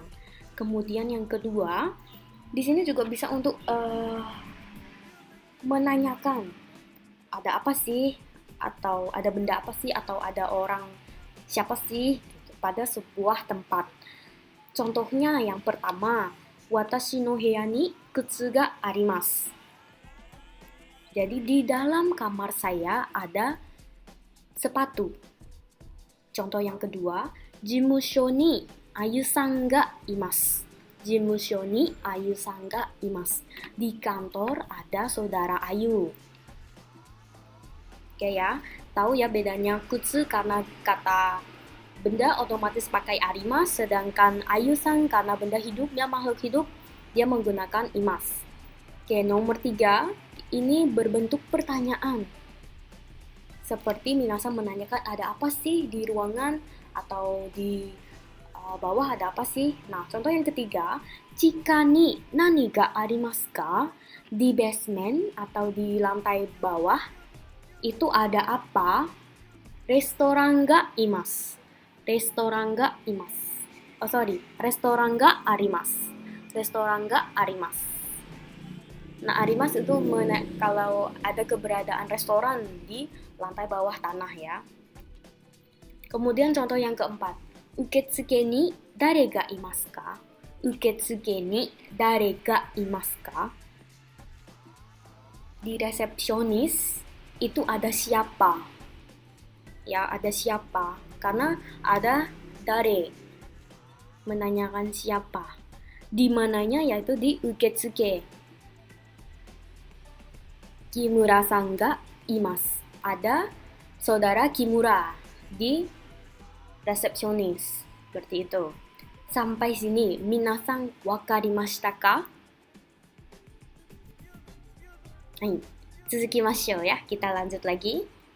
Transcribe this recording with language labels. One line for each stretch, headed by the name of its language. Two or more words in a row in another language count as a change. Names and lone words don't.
Indonesian: Kemudian yang kedua, di sini juga bisa untuk menanyakan ada apa sih, atau ada benda apa sih, atau ada orang siapa sih gitu, pada sebuah tempat. Contohnya yang pertama,
Japanese: 私の部屋に靴があります.
Indonesian: Jadi di dalam kamar saya ada sepatu. Contoh yang kedua,
Japanese: 事務所にアユさんがいます. 事務所にアユさんがいます.
Indonesian: Di kantor ada saudara Ayu. Oke ya, tahu ya bedanya kutsu karena kata benda otomatis pakai arimasu, sedangkan ayu-san karena benda hidup, dia makhluk hidup, dia menggunakan imasu. Oke, nomor 3, ini berbentuk pertanyaan. Seperti minasan menanyakan ada apa sih di ruangan atau di bawah ada apa sih. Nah, contoh yang ketiga, jika ni
Japanese: 何がありますか?
Indonesian: Di basement atau di lantai bawah itu ada apa?
Japanese: レストランがいます。レストランがいます. レストランがあります。レストランがあります.
Indonesian: Nah, arimasu itu kalau ada keberadaan restoran di lantai bawah tanah ya. Kemudian contoh yang keempat,
Japanese: 受付に誰がいますか? 受付に誰がいますか?
Indonesian: Di resepsionis itu ada siapa? Ya, ada siapa? Karena ada dare, menanyakan siapa. Di mananya yaitu di uketsuke.
Japanese: 木村さんがいます.
Indonesian: Ada saudara Kimura di resepsionis. Seperti itu. Sampai sini,
Japanese: 皆さん分かりましたか? はい、続きましょうや.
Indonesian: Kita lanjut lagi.